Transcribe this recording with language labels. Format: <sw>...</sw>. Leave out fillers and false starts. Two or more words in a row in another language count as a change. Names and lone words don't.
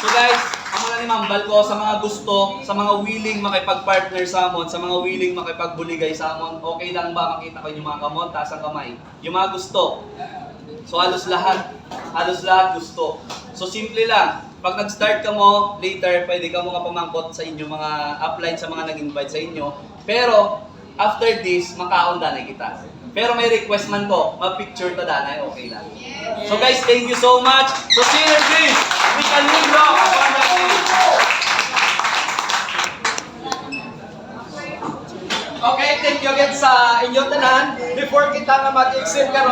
<en>So guys,</en> <hil>amo na ni Mambal ko sa mga gusto, sa mga willing makipag-partner sa amon, sa mga willing makipagbuligay sa amon,</hil> <tl>okay lang ba makita ko yung</tl> <hil>mga kamon, taas ang kamay.</hil> <tl>Yung mga gusto. So halos lahat gusto. So simple lang.</tl> <hil>Pag nag-start ka mo, later pwede ka mo kapamangkot sa inyo mga upline sa mga nag-invite sa inyo.</hil> <en>Pero after this,</en> <hil>makaon danay kita. Pero may request man ko, mag-picture ta danay, okay lang.</hil> <en>So guys, thank you so much. So synergies, we can live long abundantly. Okay, thank you again</en> <hil>sa inyong tanan. Before kita nga mag-exit karon</hil>